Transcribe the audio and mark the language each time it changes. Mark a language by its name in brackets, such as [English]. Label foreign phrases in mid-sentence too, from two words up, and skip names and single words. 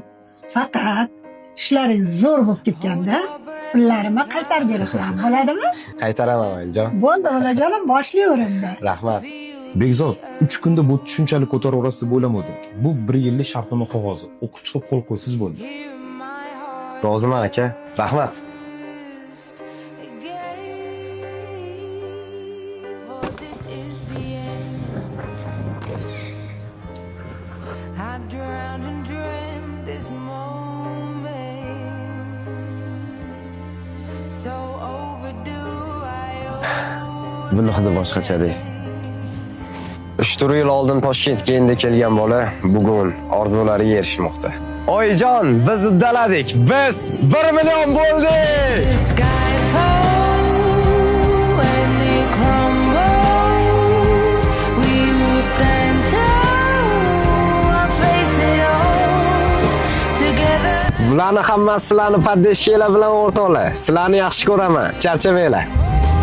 [Uzbek] Faqat ishlaring zo'r bo'lib ketganda pullarimni qaytarib berasizlar. Bo'ladimi? Qaytaraman onajon. Bo'ldi, onajonim, boshlayveringlar. Rahmat. Bekzod, 3 kunda bu tushunchalik ko'taraverasiz deb o'ylamadim. Bu 1 yillik shartnoma qog'ozi. O'qib chiqib qo'l qo'ysiz bo'ldi. Roziman aka. Rahmat. [English] I've drowned and dreamt this moment, so overdue. [Uzbek] Buni hidi boshqachadek. 3-4 yil oldin Toshkentga endi kelgan bola bugun orzulariga erishmoqda. Oyijon, biz uddaladik. Biz 1 million bo'ldik. [English] The sky falls and it crumbles. We will stand tall, I'll face it all together. [Uzbek] Bularni hammasi sizlarni poddeshkalar bilan o'rtoqlar. Sizlarni yaxshi ko'raman. Charchamanglar.